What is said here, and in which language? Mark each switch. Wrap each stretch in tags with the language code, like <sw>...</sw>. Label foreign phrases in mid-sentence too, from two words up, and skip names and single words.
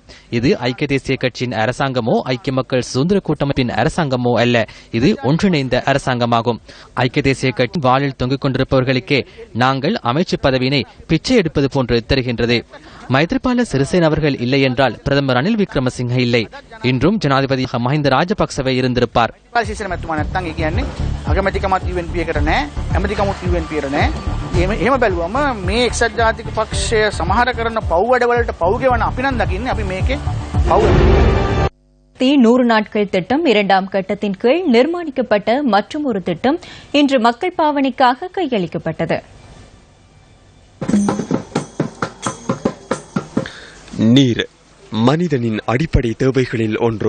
<ta>இது ஐக்கிய தேசிய கட்சியின் அரசாங்கமோ ஐக்கிய மக்கள் சுதந்திர கூட்டமைப்பின் அரசாங்கமோ அல்ல. இது ஒன்றிணைந்த அரசாங்கமாகும். ஐக்கிய தேசிய கட்சி வாளில் தொங்கிக் கொண்டிருப்பவர்களுக்கே நாங்கள் அமைச்சு பதவியினை பிச்சை எடுப்பது போன்று தெரிகின்றது. மைத்ரிபால சிறிசேன அவர்கள் இல்லை என்றால் பிரதமர் ரணில் விக்ரமசிங்க இல்லை. இன்றும் ஜனாதிபதி மஹிந்த ராஜபக்சவே இருந்திருப்பார்.</ta> <si>එහෙම බැලුවම මේ එක්සත් ජාතික පක්ෂය සමහර කරන පව් වැඩවලට පව් ගෙවන අපි නම් දකින්නේ අපි මේකේ පව්</si> <ta>100 நாட்கள் திட்டம் 2ஆம் கட்டத்தின் கீழ் நிர்மாணிக்கப்பட்ட மற்றும் ஒரு திட்டம் இன்று மக்கள் பாவனைக்காக கையளிக்கப்பட்டது. நீர் மனிதனின் அடிப்படை தேவைகளில் ஒன்று.</ta>